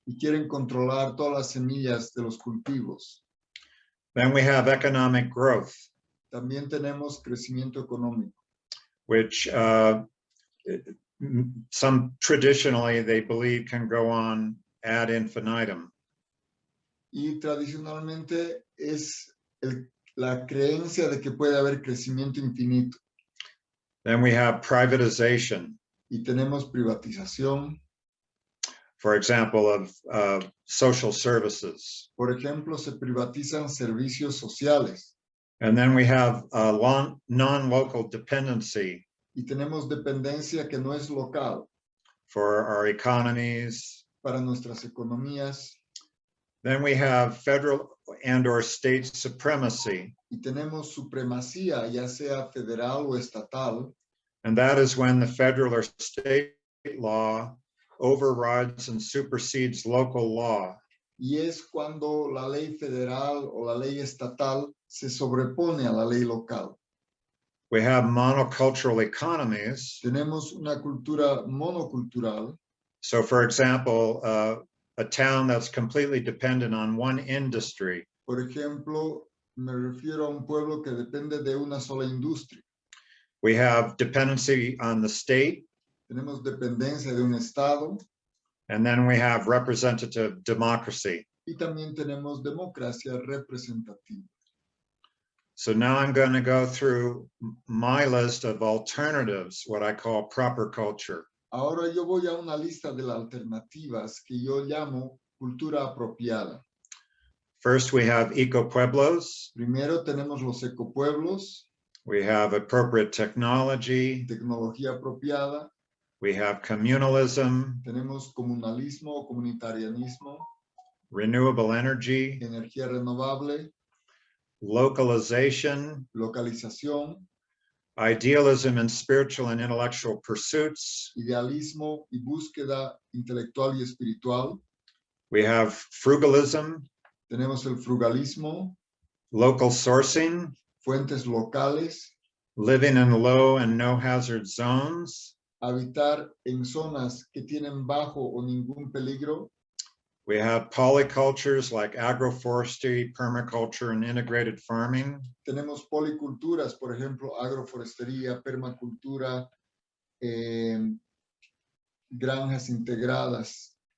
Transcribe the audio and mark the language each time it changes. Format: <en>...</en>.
<es>Y quieren controlar todas las semillas de los cultivos.</es> <en>Then we have economic growth.</en> <es>También tenemos crecimiento económico.</es> <en>Which some traditionally they believe can go on</en> <la>ad infinitum.</la> <es>Y tradicionalmente es la creencia de que puede haber crecimiento infinito.</es> <en>Then we have privatization,</en> <es>Y tenemos privatización,</es> <en>for example, of social services.</en> <es>por ejemplo, se privatizan servicios sociales.</es> <en>And then we have non-local dependency</en> <es>Y tenemos dependencia que no es local</es> <en>for our economies.</en> <es>para nuestras economías.</es> <en>Then we have federal and or state supremacy.</en> <es>Y tenemos supremacía, ya sea federal o estatal.</es> <en>And that is when the federal or state law overrides and supersedes local law.</en> <es>Y es cuando la ley federal o la ley estatal se sobrepone a la ley local.</es> <en>We have monocultural economies.</en> <es>Tenemos una cultura monocultural.</es> <en>So for example, a town that's completely dependent on one industry.</en> <es>Por ejemplo, me refiero a un pueblo que depende de una sola industria.</es> <en>We have dependency on the state.</en> <es>Tenemos dependencia de un estado.</es> <en>And then we have representative democracy.</en> <es>Y también tenemos democracia representativa.</es> <en>So now I'm going to go through my list of alternatives, what I call proper culture.</en> <es>Ahora yo voy a una lista de las alternativas que yo llamo cultura apropiada.</es> <en>First, we have ecopueblos.</en> <es>Primero tenemos los ecopueblos.</es> <en>We have appropriate technology.</en> <es>Tecnología apropiada.</es> <en>We have communalism.</en> <es>Tenemos comunalismo o comunitarianismo.</es> <en>Renewable energy.</en> <es>Energía renovable.</es> <en>Localization.</en> <es>Localización.</es> <en>Idealism in spiritual and intellectual pursuits.</en> <es>Idealismo y búsqueda intelectual y espiritual.</es> <en>We have frugalism.</en> <es>Tenemos el frugalismo.</es> <en>Local sourcing.</en> <es>Fuentes locales.</es> <en>Living in low and no hazard zones.</en> <es>Habitar en zonas que tienen bajo o ningún peligro.</es> <en>We have polycultures like agroforestry, permaculture, and integrated farming.</en> <es>Tenemos policulturas, por ejemplo, agroforestería, permacultura, granjas integradas.</es>